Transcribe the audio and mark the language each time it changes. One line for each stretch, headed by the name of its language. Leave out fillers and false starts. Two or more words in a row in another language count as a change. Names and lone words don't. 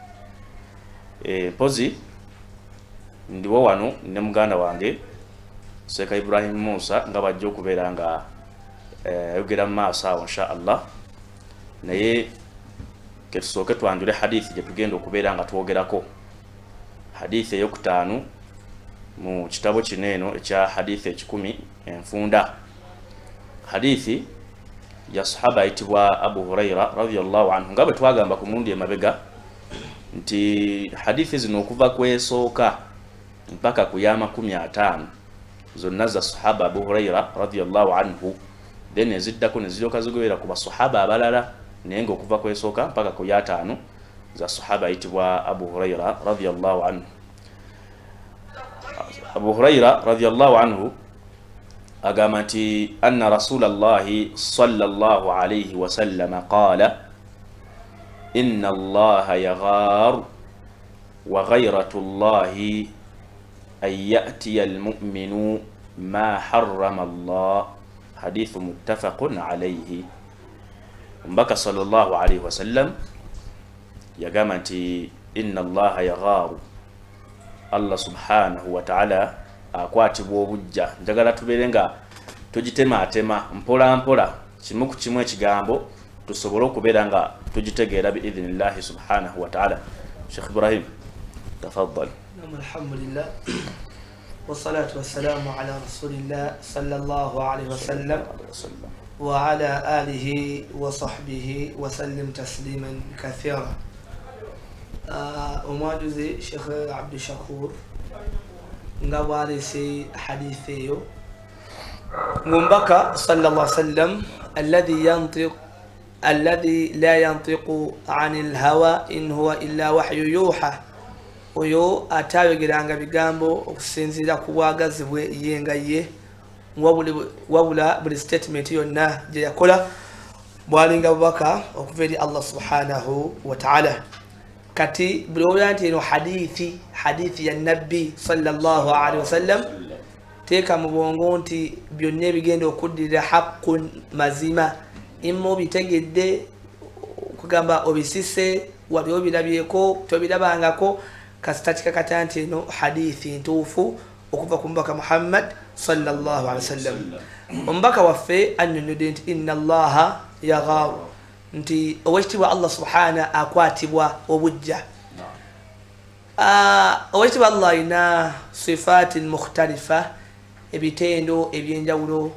Ganda: Mpozi ndiwo wano ne muganda wange Sheikh Ibrahim Musa nga bajja okubeera nga ayogera mu maaso awo
Arabic: إن شاء الله,
Ganda: naye ketusooke twanjule hadithi gye tugenda okubeera nga twogerako, hadithi ey'okutaano mu kitabo kino eno ekya hadithi 10 enfunda. Hadithi ya sahaba ayitibwa Abu Huraira
Arabic: رضي الله عنه,
Ganda: nga bwe twagamba ku mulundi emabega nti hadithi zino okuva kwesooka mpaka ku ya 50 zonna za sahaba Abu Huraira
Arabic: رضي الله عنه,
Ganda: then eziddako ne ziryoka zigoberera ku basahaba abalala, naye nga okuva kwesooka mpaka ku ya 5 za sahaba ayitibwa Abu Huraira
Arabic: رضي الله عنه. Abu Huraira رضي الله عنه
Ganda: agamba nti
Arabic: أن رسول الله صلى الله عليه وسلم قال إن الله يغار وغيرة الله أن يأتي المؤمن ما حرم الله. حديث متفق عليه. Mbaka صلى الله عليه وسلم
Ganda: yagamba nti
Arabic: إن الله يغار, Allah سبحانه وتعالى
Ganda: akwatibwa obujja. Njagala tubeere nga tugitemaatema mpola mpola, kimu ku kimu ekigambo tusobole okubeera nga tugitegeera
Arabic: بإذن الله سبحانه وتعالى.
Ganda: Sheikh Ibrahim, tafaddal.
Arabic: الحمد لله والصلاة والسلام على رسول الله صلى الله عليه وسلم وعلى آله وصحبه وسلم تسليما كثيرا.
Ganda: Omwajuzi Sheikh Abdul Shakur nga bwalese hadithi eyo ng'omubaka
Arabic: صلى الله عليه وسلم الذي لا ينطق عن الهوى إن هو إلا وحي يوحى,
Ganda: oyo atayogeranga bigambo okusinziira ku bwagazi bwe ye nga ye, wabula buli statement yonna gye yakola bwalinga bubaka okuva eri Allah
Arabic: سبحانه وتعالى.
Ganda: Kati buli olya nti eno hadithi ya nabbi
Arabic: صلى الله عليه وسلم,
Ganda: teeka mu bwongo nti byonna ebigenda okuddirira haqqun mazima, imma obitegedde okugamba obisise wali obirabyeko tobirabangako, kasita kikakata nti eno hadithi ntuufu okuva ku mubaka Muhammad
Arabic: صلى الله عليه وسلم.
Ganda: Omubaka waffe annyonnyodde nti
Arabic: إن الله يغار,
Ganda: nti owekitibwa Allah subhanahu akwatibwa obujja. Owekitibwa Allah alina
Arabic: صفات مختلفة,
Ganda: ebitendo ebyenjawulo.